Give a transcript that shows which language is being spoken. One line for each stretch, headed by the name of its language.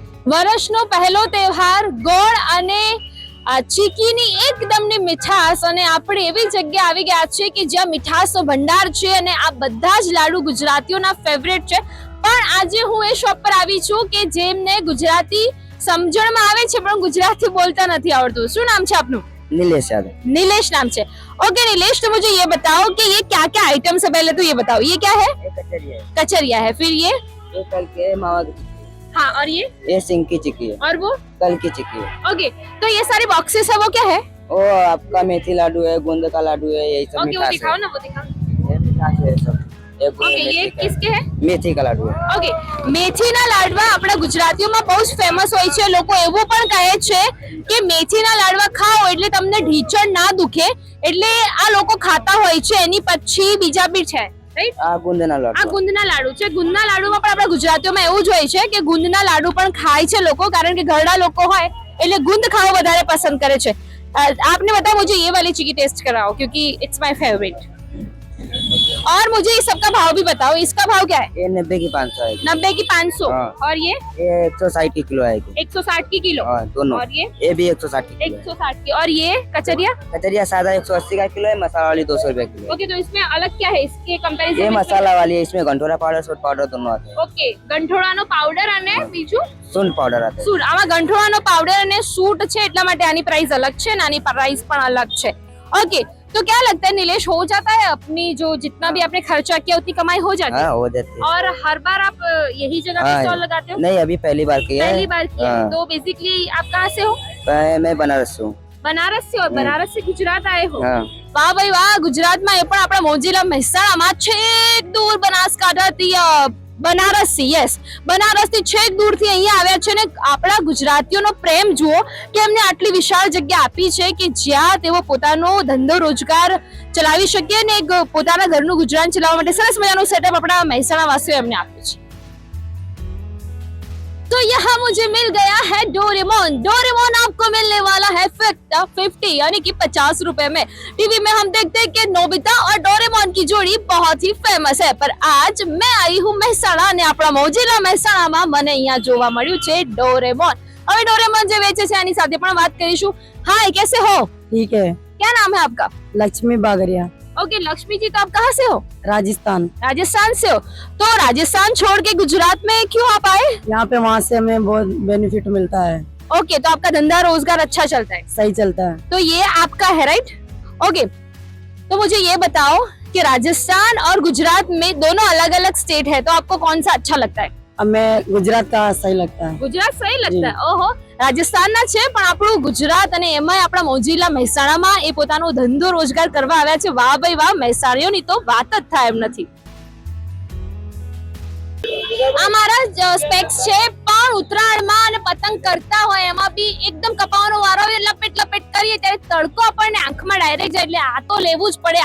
Gujarati: વર્ષનો પહેલો તહેવાર ગોળ અને ચીકીની એકદમની મીઠાશ, અને આપણે એવી જગ્યા આવી ગયા છે કે જ્યાં મીઠાશનો ભંડાર છે અને આ બધા જ લાડુ ગુજરાતીઓના ફેવરેટ છે. પણ આજે હું એ શોપ પર આવી છું કે જેમને ગુજરાતી સમજણમાં આવે છે પણ ગુજરાતી બોલતા નથી આવડતું. શું નામ છે આપનું?
Hindi: नीलेश यादव। नीलेश नाम से। ओके नीलेश, तो मुझे ये बताओ कि ये क्या क्या आइटम्स है, पहले तो ये बताओ ये क्या है? कचरिया कचरिया है, फिर ये कल के मावा की हाँ, और ये सिंह की चिक्की है और वो कल की चिक्की है। ओके, तो ये सारे बॉक्सेस है वो क्या है? वो आपका मेथी लाडू है, गूंद का लाडू है, यही सब ओके, वो मिठास दिखाओ ना, वो दिखाओ। ये मिठास है सब। ओके, ये किसके है? मेथी का लाडू है।
Gujarati: ઓકે, મેથીના લાડવા આપણા ગુજરાતીઓમાં બહુ જ ફેમસ હોય છે. લોકો એવું પણ કહે છે કે મેથીના લાડવા ખાઓ એટલે તમને ઢીચણ ના દુખે, એટલે આ લોકો ખાતા હોય છે. એની પછી બીજા બી છે, રાઈટ? આ ગુંદના આ લાડુ ગુંદના લાડુ છે. ગુંદના લાડુમાં પણ આપણા ગુજરાતીઓમાં એવું જ હોય છે કે ગુંદના લાડુ પણ ખાય છે લોકો, કારણ કે ઘરડા લોકો હોય એટલે ગુંદ ખાવો વધારે પસંદ કરે છે.
Hindi: आपने बताया मुझे ये वाली चिक्की टेस्ट कराओ क्योंकि
English: it's my favourite,
Hindi: और मुझे इस सबका भाव भी बताओ. इसका भाव क्या है? ये 90 की 500 आएगी। 90 की 500. हाँ। और ये 160 की किलो आएगी। 160 की किलो. हाँ दोनों। और ये भी 160 की किलो है। 160 की. और ये कचरिया? कचरिया सादा 180 का किलो है, मसाला वाली 200 रुपए किलो है। ओके, तो इसमें अलग क्या है इसके कंपैरिजन? ये मसाला वाली है, इसमें गंठोरा पाउडर सूट पाउडर दोनों आते हैं।
Gujarati: ओके, ગંઠોળાનો પાવડર અને બીજું
Hindi: सूंड पाउडर आता है।
Gujarati: સૂટ. આમાં ગંઠોળાનો પાવડર અને સૂટ છે એટલા માટે આની પ્રાઇસ અલગ છે અને આની પ્રાઇસ પણ અલગ છે.
Hindi: ओके, तो क्या लगता है नीलेश, हो जाता है अपनी जो जितना भी आपने खर्चा किया उतनी कमाई हो जाती है? हाँ हो जाती है। और हर बार आप यही जगह पे हाँ, स्टॉल लगाते हो? नहीं अभी पहली बार किया है। पहली बार किया. हाँ। तो बेसिकली आप कहाँ से हो? मैं बनारस से हूँ। बनारस से. और बनारस से गुजरात आए हो? हाँ।
Gujarati: વાહ ભાઈ વાહ, ગુજરાતમાં એ પણ આપણા મોજીલા મહેસાણામાં છેક દૂર બનાસકાંઠાથી બનારસથી, યસ, બનારસથી છેક દૂરથી અહીંયા આવ્યા છે. ને આપણા ગુજરાતીઓનો પ્રેમ જુઓ કે એમને આટલી વિશાળ જગ્યા આપી છે કે જ્યાં તેઓ પોતાનો ધંધો રોજગાર ચલાવી શકે ને એક પોતાના ઘરનું ગુજરાન ચલાવવા માટે સરસ મજાનું સેટઅપ આપણા મહેસાણા વાસીઓ એમને આપ્યું છે.
Hindi: तो यहाँ मुझे मिल गया है डोरेमोन. डोरेमोन आपको मिलने वाला है 50 यानी कि 50 रुपए में. टीवी में हम देखते हैं कि नोबिता और डोरेमोन की जोड़ी बहुत ही फेमस है, पर आज मैं आई हूँ
Gujarati: મહેસાણા અને આપણા મોજીલા મહેસાણામાં મને અહીંયા જોવા મળ્યું છે
Hindi: ડોરેમોન.
Gujarati: હવે ડોરેમોન જે વેચે છે એની સાથે પણ વાત કરીશું.
Hindi: हाय, कैसे हो? ठीक है। क्या नाम है आपका? लक्ष्मी बागरिया, ओके लक्ष्मी जी, तो आप कहाँ से हो? राजस्थान। राजस्थान से हो. तो राजस्थान छोड़ के गुजरात में क्यों आप आए? यहाँ पे वहाँ से हमें बहुत बेनिफिट मिलता है, ओके, तो आपका धंधा रोजगार अच्छा चलता है. सही चलता है। तो ये आपका है, राइट? ओके, तो मुझे ये बताओ कि राजस्थान और गुजरात में दोनों अलग अलग स्टेट है, तो आपको कौन सा अच्छा लगता है? हमें गुजरात का सही लगता है। गुजरात सही लगता है.
Gujarati: ओहो, રાજસ્થાનના છે પણ આપણું ગુજરાત અને એમાંય આપણા મોજીલા મહેસાણામાં એ પોતાનો ધંધો રોજગાર કરવા આવ્યા છે. વાહ ભાઈ વાહ, મહેસાણીઓની તો વાત જ થાય એમ નથી. આ મારા સ્પેક્સ છે, પણ ઉત્તરાયણમાં અને પતંગ કરતા હોય એમાં બી એકદમ કપાવાનો વારો આવે, લપેટ લપેટ કરીએ ત્યારે તડકો આપણને આંખમાં ડાયરેક્ટ જાય, એટલે આ તો લેવું જ પડે.